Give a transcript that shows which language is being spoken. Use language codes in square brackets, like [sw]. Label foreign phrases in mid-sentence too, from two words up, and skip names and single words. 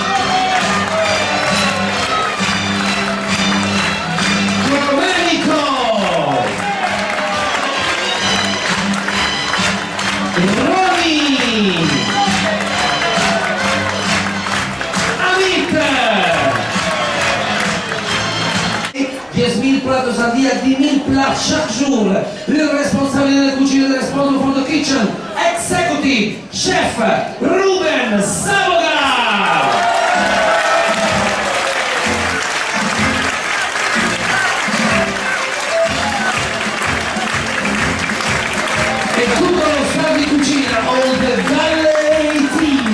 [fr] Domenico, Roni, Amit, 10.000 plats de samedi à 10.000 plats chaque jour. Le responsable de la cuisine, le responsable [en] for the kitchen, executive chef [fr] Ruben Savoga. [it] E tutto lo staff di cucina, [en] all the Valley Team.